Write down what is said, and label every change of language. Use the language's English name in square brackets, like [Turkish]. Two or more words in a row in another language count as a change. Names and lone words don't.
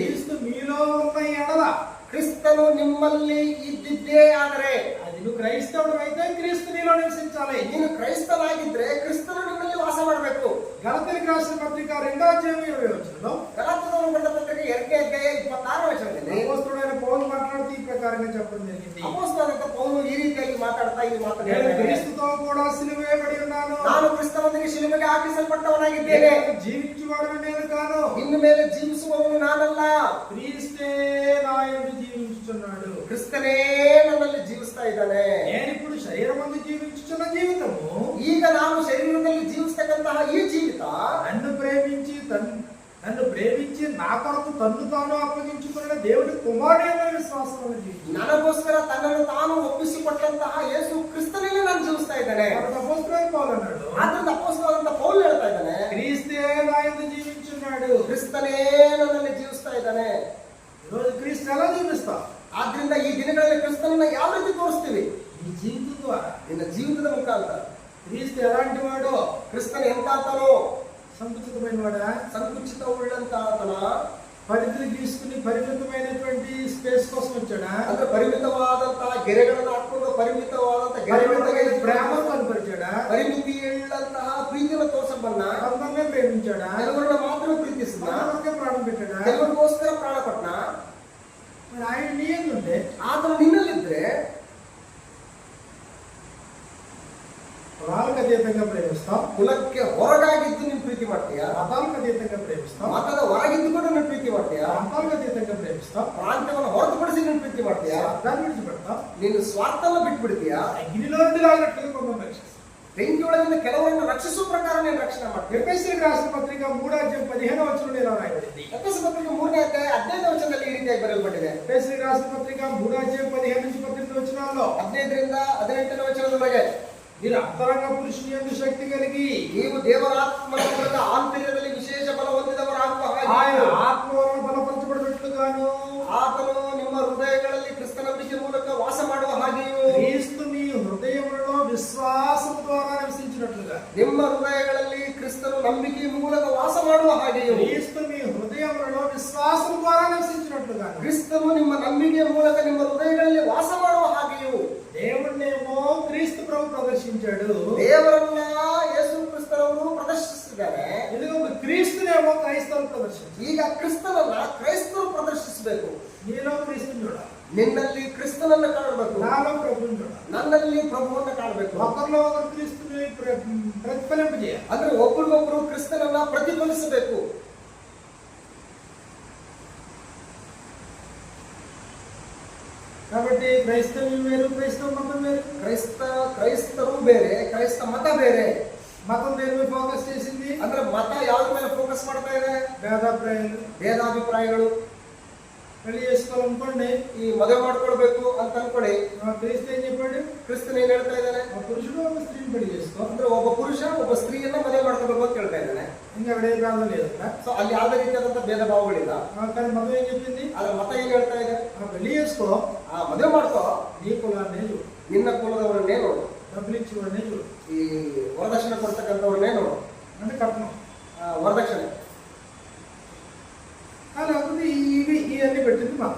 [Telugu] క్రీస్తు మీలో ఉన్న ఎడల [Kannada] ಕ್ರಿಸ್ತನು ನಿಮ್ಮಲ್ಲಿ ಇದ್ದಿದ್ದೇ ಆದರೆ, [Telugu] అది నువ్వు క్రైస్తవుడు అయితే క్రీస్తు నీలో నివసించాలి. [Kannada] ನೀನು ಕ್ರೈಸ್ತನಾಗಿದ್ರೆ ಕ್ರಿಸ್ತನು ನಿಮ್ಮಲ್ಲಿ ವಾಸ ಮಾಡಬೇಕು. [Telugu] గలతీయులకు రాసిన పత్రిక 2వ అధ్యాయం 20వ వచనంలో [Kannada] ಗಲಾತ್ಯದವರಿಗೆ ಬರೆದ ಪತ್ರಿಕೆ 2ನೇ ಅಧ್ಯಾಯ 26ನೇ ವಚನದಲ್ಲಿ [Telugu] అపోస్తలుడైన పౌలు మాట్లాడుతూ ఈ ప్రకారంగా చెప్పడం జరిగింది. [Kannada] ಅಪೊಸ್ತಲನಾದ ಪೌಲನು ಈ ರೀತಿಯಾಗಿ ಮಾತಾಡ್ತಾ ಈ ಮಾತನ್ನು [Telugu] నేను [Kannada] ಹೇಳ್ತಾನೆ. [Telugu] క్రీస్తుతో కూడా సిలువ వేయబడి ఉన్నాను. [Kannada] ನಾನು ಕ್ರಿಸ್ತನೊಂದಿಗೆ ಶಿಲುಬೆಗೆ ಹಾಕಿಸಲ್ಪಟ್ಟವನಾಗಿದ್ದೇನೆ. [Telugu] జీవించువాడు నేను కాను, [Kannada] ಇನ್ನು ಮೇಲೆ ಜೀವಿಸುವವನು ನಾನಲ್ಲ, [Telugu] క్రీస్తే నా యందు జీవించుచున్నాడు. [Kannada] ಕ್ರಿಸ್ತನೇ ನನ್ನಲ್ಲಿ ಜೀವಿಸ್ತಾ ಇದ್ದಾನೆ. [Telugu] నేను ఇప్పుడు శరీరమందు జీవించుచున్న జీవితము [Kannada] ಈಗ ನಾನು ಶರೀರದಲ್ಲಿ ಜೀವಿಸ್ತಕ್ಕಂತಹ ಈ ಜೀವಿತ [Telugu] నన్ను ప్రేమించి నా కొరకు తన్ను తాను అప్పగించుకున్న దేవుడి కుమారుడైన విశ్వాసం [Kannada] ನನಗೋಸ್ಕರ ತನ್ನನ್ನು ತಾನು ಒಪ್ಪಿಸಿಕೊಟ್ಟಂತಹ ಯೇಸು ಕ್ರಿಸ್ತನಲ್ಲಿ ನಾನು ಜೀವಿಸ್ತಾ ಇದ್ದಾನೆ. [Telugu] అపోస్తలుడైన పౌలు అన్నాడు, [Kannada] ಆದ್ರಿಂದ ಅಪೊಸ್ತಲನಾದ ಪೌಲ್ ಹೇಳ್ತಾ ಇದ್ದಾನೆ, [Telugu] క్రీస్తే నా యందు జీవించున్నాడు. [Kannada] ಕ್ರಿಸ್ತನೇ ನನ್ನಲ್ಲಿ ಜೀವಿಸ್ತಾ ಇದ್ದಾನೆ. [Telugu] ఈరోజు క్రీస్తు ఎలా జీవిస్తావు? [Kannada] ಆದ್ರಿಂದ ಈ ದಿನಗಳಲ್ಲಿ ಕ್ರಿಸ್ತನನ್ನ ಯಾವ ರೀತಿ ತೋರಿಸ್ತೀವಿ? [Telugu] నీ జీవితం ద్వారా. [Kannada] ನಿನ್ನ ಜೀವಿತದ ಮುಖಾಂತರ. [Telugu] క్రీస్తు ఎలాంటి వాడు? [Kannada] ಕ್ರಿಸ್ತನ ಎಂತಾತನೋ? [Telugu] సంకుచితమైన వాడా? [Kannada] ಸಂಕುಚಿತ ಉಳ್ಳಂತ ಆತನ? [Telugu] పరిధులు గీసుకుని పరిమితమైనటువంటి స్పేస్ కోసం వచ్చాడా? [Kannada] ಅಂದ್ರೆ ಪರಿಮಿತವಾದಂತಹ ಗೆರೆಗಳನ್ನು ಹಾಕೊಂಡು ಪರಿಮಿತವಾದಂತಹ ಗೆರೆಗಳಿಗೆ [Telugu] ప్రేమ కనపరిచాడా? [Kannada] ಪರಿಮಿತಿ ಇಳ್ಳಂತಹ ಪ್ರೀತಿಯನ್ನು ತೋರ್ಸಬಲ್ಲ. [Telugu] కొంతమంది ప్రేమించాడా? [Kannada] ಕೆಲವರನ್ನ ಮಾತ್ರ ಪ್ರೀತಿಸಿದ. [Telugu] కొంతమంది ప్రాణం పెట్టాడా? [Kannada] ಕೆಲವರಿಗೋಸ್ಕರ ಪ್ರಾಣ ಪಟ್ಟ. [Telugu] మరి ఆయన నీ ఎందుంటే [Kannada] ಆತನು ನಿನ್ನಲ್ಲಿದ್ರೆ [Telugu] కులాలకు అతీతంగా ప్రేమిస్తాం, [Kannada] ಕುಲಕ್ಕೆ ಹೊರಗಾಗಿದ್ದು ನೀನು ಪ್ರೀತಿ ಮಾಡ್ತೀಯ. [Telugu] మతాలకు అతీతంగా ప్రేమిస్తాం, [Kannada] ಮತದ ಹೊರಗಿದ್ದುಕೊಂಡು ನೀನು ಪ್ರೀತಿ ಮಾಡ್ತೀಯ. [Telugu] ప్రాంతాలకు అతీతంగా ప్రేమిస్తాం, [Kannada] ಪ್ರಾಂತ್ಯವನ್ನು ಹೊರತುಪಡಿಸಿ ನೀನು ಪ್ರೀತಿ ಮಾಡ್ತೀಯ. [Telugu] అర్థాన్ని విడిచిపెడతాం, [Kannada] ನೀನು ಸ್ವಾರ್ಥವನ್ನು ಬಿಟ್ಬಿಡ್ತೀಯ. [Telugu] అగ్నిలో నుండి లాగినట్లుగా కొంతమంది రక్షిస్తాం. [Kannada] ಬೆಂಕಿಯೊಳಗಿಂದ ಕೆಲವರನ್ನು ರಕ್ಷಿಸುವ ಪ್ರಕಾರ ನೀನು ರಕ್ಷಣೆ ಮಾಡ್ತೀಯ. [Telugu] ఎఫెసీయులకు రాసిన పత్రిక 3వ అధ్యాయం 15వ వచనంలో ఇలా రాయబడింది. [Kannada] ಎಫೆಸ ಪತ್ರಿಕೆ 3ನೇ ಅಧ್ಯಾಯ 15ನೇ ವಚನದಲ್ಲಿ ಈ ರೀತಿಯಾಗಿ ಬರೆಯಲ್ಪಟ್ಟಿದೆ. [Telugu] ఎఫెసీయులకు రాసిన పత్రిక 3వ అధ్యాయం 15 నుంచి 18 వచనాల్లో [Kannada] 15ರಿಂದ 18ನೇ ವಚನದವರೆಗೆ [Telugu] మీరు అంతరంగ పురుషుని యందు శక్తి కలిగి [Kannada] ನೀವು ದೇವರಾತ್ಮನ ಮೂಲಕ ಆಂತರ್ಯದಲ್ಲಿ ವಿಶೇಷ ಬಲ ಹೊಂದಿದವರಾಗುವ [Telugu] ఆయన [Kannada] ಹಾಗೆ [Telugu] ఆత్మవలన బలపరచబడినట్లుగాను [Kannada] ಆತನು ನಿಮ್ಮ ಹೃದಯಗಳಲ್ಲಿ ಕ್ರಿಸ್ತ ನಂಬಿಕೆ ಮೂಲಕ ವಾಸ ಮಾಡುವ ಹಾಗೆಯೂ [Telugu] క్రీస్తు మీ హృదయములలో విశ్వాసం ద్వారా నివసించినట్లుగా [Kannada] ನಿಮ್ಮ ಹೃದಯಗಳಲ್ಲಿ ಕ್ರಿಸ್ತನು ನಂಬಿಕೆ ಮೂಲಕ ವಾಸ ಮಾಡುವ ಹಾಗೆಯೂ [Telugu] క్రీస్తు మీ హృదయములలో విశ్వాసం ద్వారా నివసించినట్లుగా [Kannada] ಕ್ರಿಸ್ತನು ನಿಮ್ಮ ನಂಬಿಕೆ ಮೂಲಕ ನಿಮ್ಮ ಹೃದಯಗಳಲ್ಲಿ ವಾಸ ಮಾಡುವ ಹಾಗೆಯೂ [Telugu] దేవుణ్ణేమో క్రీస్తు ప్రభు ప్రదర్శించాడు. [Kannada] ದೇವರನ್ನ ಯೇಸು ಕ್ರಿಸ್ತನವರು ಪ್ರದರ್ಶಿಸಿದ್ದಾರೆ. [Telugu] ఎందుకంటే క్రీస్తునేమో క్రైస్తవులు ప్రదర్శించారు. [Kannada] ಈಗ ಕ್ರಿಸ್ತನನ್ನ ಕ್ರೈಸ್ತರು ಪ್ರದರ್ಶಿಸಬೇಕು. [Telugu] నీలో క్రీస్తుని చూడాలి, [Kannada] ನಿನ್ನಲ್ಲಿ ಕ್ರಿಸ್ತನನ್ನ ಕಾಣಬೇಕು, [Telugu] నాలో ప్రభుని చూడాలి, [Kannada] ನನ್ನಲ್ಲಿ ಪ್ರಭುವನ್ನ ಕಾಣಬೇಕು. [Telugu] ఒకరిలో ఒకరు క్రీస్తుని ప్రతిఫలింపజేయాలి. [Kannada] ಅಂದ್ರೆ ಒಬ್ಬರಿಗೊಬ್ಬರು ಕ್ರಿಸ್ತನನ್ನ ಪ್ರತಿಫಲಿಸಬೇಕು. [Telugu] కాబట్టి క్రైస్తవ్యం వేరు, క్రైస్తవ మతం వేరు. [Kannada] ಕ್ರೈಸ್ತರು ಬೇರೆ, ಕ್ರೈಸ್ತ ಮತ ಬೇರೆ. [Telugu] మతం దేని మీద ఫోకస్ చేసింది? [Kannada] ಅಂದ್ರೆ ಮತ ಯಾವ್ದ್ರ ಮೇಲೆ ಫೋಕಸ್ ಮಾಡ್ತಾ ಇದೆ? [Telugu] భేదాభిప్రాయాలు, [Kannada] ಭೇದಾಭಿಪ್ರಾಯಗಳು. [Telugu] పెళ్లి చేసుకోవాలనుకోండి, [Kannada] ಈ ಮದುವೆ ಮಾಡ್ಕೊಳ್ಬೇಕು ಅಂತ ಅನ್ಕೊಳ್ಳಿ. [Telugu] క్రీస్తు ఏం చెప్పాడు? [Kannada] ಕ್ರಿಸ್ತನ್ ಏನ್ ಹೇಳ್ತಾ ಇದ್ದಾನೆ? [Telugu] ఒక పురుషుడు ఒక స్త్రీని పెళ్లి చేసుకో. [Kannada] ಅಂದ್ರೆ ಒಬ್ಬ ಪುರುಷ ಒಬ್ಬ ಸ್ತ್ರೀಯನ್ನ ಮದುವೆ ಮಾಡ್ಕೋಬೇಕು ಅಂತ ಹೇಳ್ತಾ ಇದ್ದಾನೆ. [Telugu] ఇంకా అక్కడ ఏ ప్రాంతం లేదంట. [Kannada] ಸೊ ಅಲ್ಲಿ ಯಾವುದೇ ರೀತಿಯಾದಂತ ಭೇದ ಭಾವಗಳಿಲ್ಲ. [Telugu] కానీ మతం ఏం చెప్పింది? [Kannada] ಆದ್ರೆ ಮತ ಏನ್ ಹೇಳ್ತಾ ಇದೆ? [Telugu] పెళ్లి చేసుకో, [Kannada] ಆ ಮದುವೆ ಮಾಡ್ಕೋ, [Telugu] నీ కులాన్నే చూడు, [Kannada] ನಿನ್ನ ಕುಲದವರನ್ನೇ ನೋಡು, [Telugu] డబ్బులు ఇచ్చేవాడినే చూడు, [Kannada] ಈ ವರದಕ್ಷಿಣೆ ಕೊಡ್ತಕ್ಕಂಥವ್ರನ್ನೇ ನೋಡು, [Telugu] అంటే కట్నం. [Kannada] ವರದಕ್ಷಿಣೆ. [Telugu] లేకపోతే ఇవన్నీ పెట్టింది మతం.